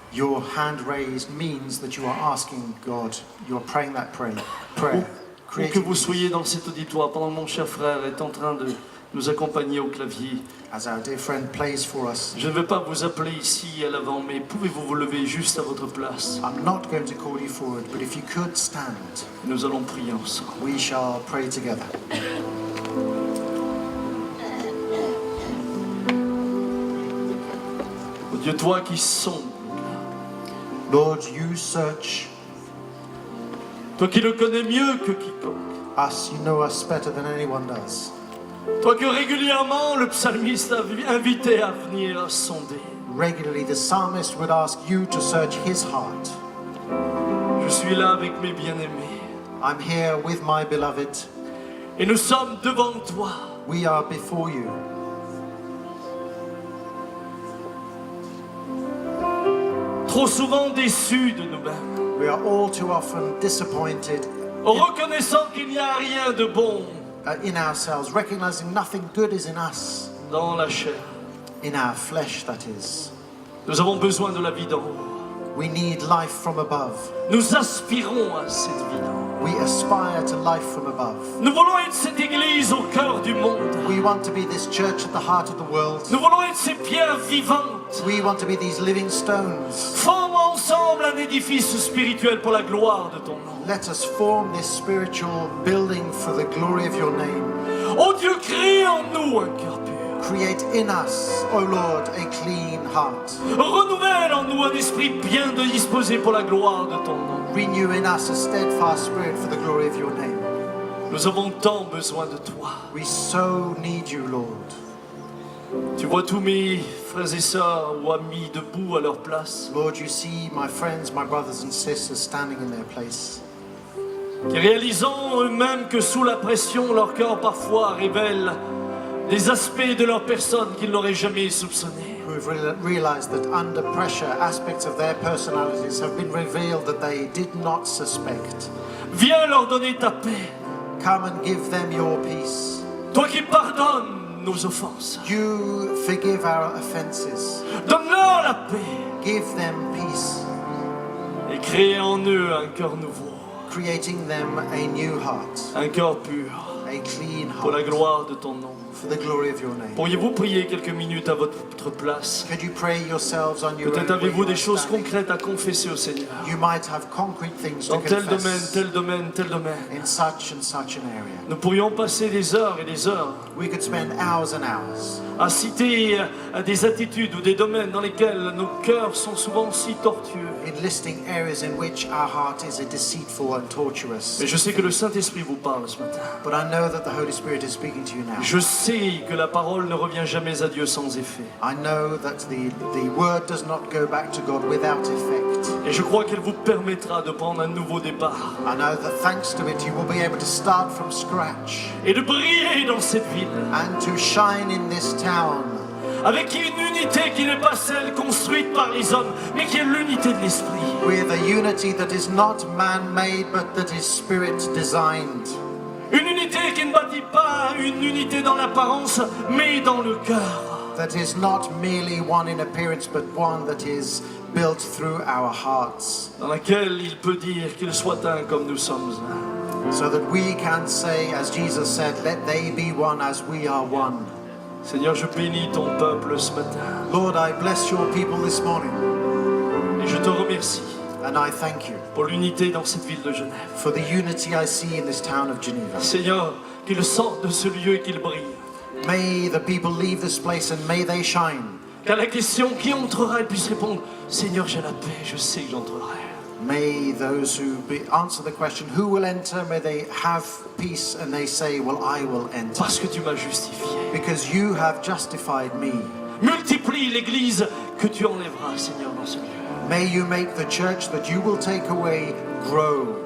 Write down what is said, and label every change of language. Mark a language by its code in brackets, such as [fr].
[en] Your hand raised means that you are asking God, you are praying that prayer. [fr] Où que [en] Creating [fr] vous soyez dans cet auditoire, pendant que mon cher frère est en train de nous accompagner au clavier, [en] as our dear friend plays for us. [fr] je ne vais pas vous appeler ici à l'avant, mais pouvez-vous vous lever juste à votre place? [en] I'm not going to call you forward, but if you could stand, [fr] Nous allons prier ensemble. [en] we shall pray together. [fr] Oh Dieu, toi qui sondes, [en] Lord, you search [fr] toi qui le connais mieux que quiconque, [en] us, you know us better than anyone does. [fr] toi que régulièrement le psalmiste a invité à venir sonder. [en] Regularly, the psalmist would ask you to search his heart. [fr] Je suis là avec mes bien-aimés [en] I'm here with my beloved. [fr] et nous sommes devant toi. [en] We are before you. [fr] Trop souvent déçus de nous-mêmes, [en] We are all too often disappointed [fr] reconnaissant qu'il n'y a rien de bon [en] in ourselves, recognizing nothing good is in us, [fr] dans la chair. [en] in our flesh, that is. [fr] Nous avons besoin de la vie d'en haut. [en] We need life from above. [fr] Nous aspirons à cette vie d'en haut. [en] We aspire to life from above. [fr] Nous voulons être cette église au cœur du monde. [en] We want to be this church at the heart of the world. [fr] Nous voulons être ces pierres vivantes. [en] We want to be these living stones. [fr] Forme ensemble un édifice spirituel pour la gloire de ton nom. [en] Let us form this spiritual building for the glory of your name. [fr] Oh Dieu, crée en nous un cœur pur. [en] Create in us, O Lord, a clean heart. [fr] Renouvelle en nous un esprit bien disposé pour la gloire de ton nom. [en] Renew in us a steadfast spirit for the glory of your name. [fr] Nous avons tant besoin de toi. [en] We so need you, Lord. [fr] Tu vois tous mes frères et sœurs ou amis debout à leur place, [en] Lord, you see my friends, my brothers and sisters standing in their place, [fr] qui réalisant eux-mêmes que sous la pression, leur cœur parfois révèle des aspects de leur personne qu'ils n'auraient jamais soupçonnés. [en] who have realized that under pressure, aspects of their personalities have been revealed that they did not suspect. [fr] Viens leur donner ta paix. [en] Come and give them your peace. [fr] Toi qui pardonnes nos offenses, [en] You forgive our offenses. [fr] donne-leur la paix [en] Give them peace, [fr] et crée en eux un cœur nouveau, [en] creating them a new heart, [fr] un cœur pur [en] a clean [fr] pour la [en] heart, [fr] gloire de ton nom. [en] for the glory of your name. [fr] Pourriez-vous prier quelques minutes à votre place? [en] Could you pray yourselves on your [fr] Peut-être [en] own? where [fr] avez-vous [en] you [fr] des [en] are [fr] choses [en] standing? [fr] concrètes à confesser au Seigneur. [en] You might have concrete things to [fr] Dans tel domaine, [en] confess [fr] tel domaine, tel domaine. [en] in such and such an area. [fr] Nous pourrions passer des heures et des heures [en] We could spend hours and hours [fr] à citer des attitudes ou des domaines dans lesquels nos cœurs sont souvent si tortueux. [en] in listing areas in which our heart is deceitful and tortuous. [fr] Mais je sais que le Saint-Esprit vous parle ce matin. [en] But I know that the Holy Spirit is speaking to you now. [fr] Je sais que la parole ne revient jamais à Dieu sans effet. [en] I know that the word does not go back to God without effect. [fr] Et je crois qu'elle vous permettra de prendre un nouveau départ [en] I know that thanks to it you will be able to start from scratch [fr] et de briller dans cette ville [en] and to shine in this town [fr] avec une unité qui n'est pas celle construite par les hommes, mais qui est l'unité de l'Esprit. [en] with a unity that is not man-made but that is spirit-designed. [fr] Une unité qui ne bâtit pas une unité dans l'apparence, mais dans le cœur. [en] that is not merely one in appearance, but one that is built through our hearts, [fr] dans laquelle il peut dire qu'il soit un comme nous sommes un. [en] so that we can say, as Jesus said, let they be one as we are one. [fr] Seigneur, je bénis ton peuple ce matin [en] Lord, I bless your people this morning, [fr] et je te remercie [en] and I thank you [fr] pour l'unité dans cette ville de Genève. [en] for the unity I see in this town of Geneva. [fr] Seigneur, qu'ils sortent de ce lieu et qu'ils brillent. [en] May the people leave this place and may they shine. [fr] Qu'à la question qui entrera, ils puissent répondre, Seigneur, j'ai la paix, je sais que j'entrerai. [en] May those who answer the question, who will enter, may they have peace and they say, well, I will enter. [fr] Parce que tu m'as justifié. [en] Because you have justified me. [fr] Multiplie l'église que tu enlèveras, Seigneur, dans ce lieu. [en] May you make the church that you will take away grow.